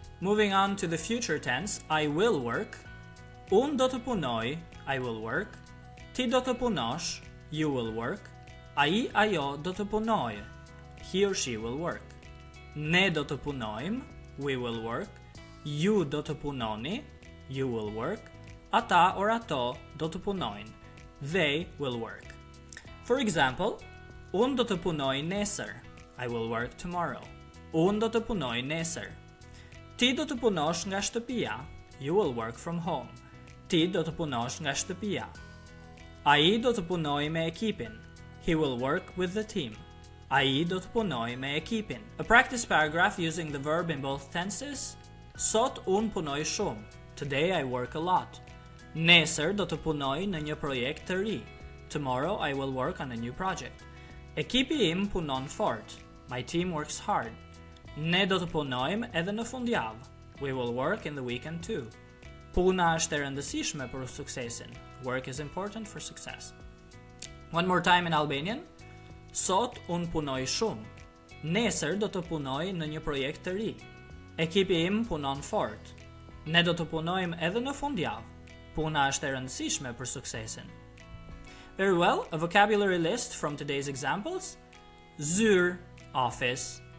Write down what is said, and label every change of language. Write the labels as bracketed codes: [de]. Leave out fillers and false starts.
[en] Moving on to the future tense, I will work. [sq] Unë do të punoj, [en] I will work. [sq] Ti do të punosh, [en] you will work. [sq] Ai ajo do të punojë, [en] he or she will work. [sq] Ne do të punojmë, [en] we will work. [sq] Ju do të punoni, [en] you will work. [sq] Ata or ato do të punojnë, [en] they will work. For example, [sq] unë do të punoj nesër, [en] I will work tomorrow. [sq] Unë do të punoj nesër. Ti do të punosh nga shtëpia, [en] you will work from home. [sq] Ti do të punosh nga shtëpia. Ai do të punoj me ekipin, [en] he will work with the team. [sq] Ai do të punoj me ekipin. [en] A practice paragraph using the verb in both tenses. [sq] Sot unë punoj shumë. [en] Today I work a lot. [sq] Nesër do të punoj në një projekt të ri. [en] Tomorrow I will work on a new project. [sq] Ekipi im punon fort. [en] My team works hard. [sq] Ne do të punojmë edhe në fundjavë. [en] We will work in the weekend too. [sq] Puna është e rëndësishme për suksesin. [en] Work is important for success. One more time in Albanian. [sq] Sot unë punoj shumë. Nesër do të punoj në një projekt të ri. Ekipi im punon fort. Ne do të punojmë edhe në fundjavë. Puna është e rëndësishme për suksesin. [en] Very well, a vocabulary list from today's examples. Zyrë, office.